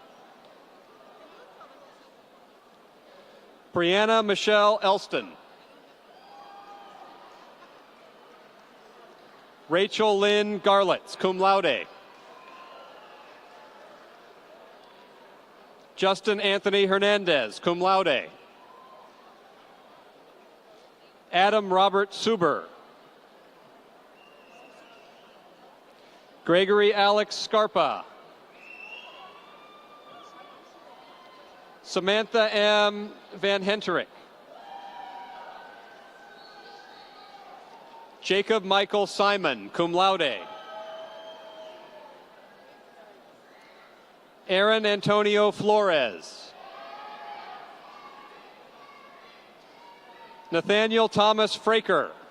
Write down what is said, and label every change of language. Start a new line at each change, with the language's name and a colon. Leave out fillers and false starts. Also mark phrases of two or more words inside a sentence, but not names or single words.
English: Brianna Michelle Elston. Rachel Lynn Garlitz,
Latin: cum laude.
English: Justin Anthony Hernandez,
Latin: cum laude.
English: Adam Robert Suber. Gregory Alex Scarpa. Samantha M. Van Henterick. Jacob Michael Simon,
Latin: cum laude.
English: Aaron Antonio Flores. Nathaniel Thomas Fraker.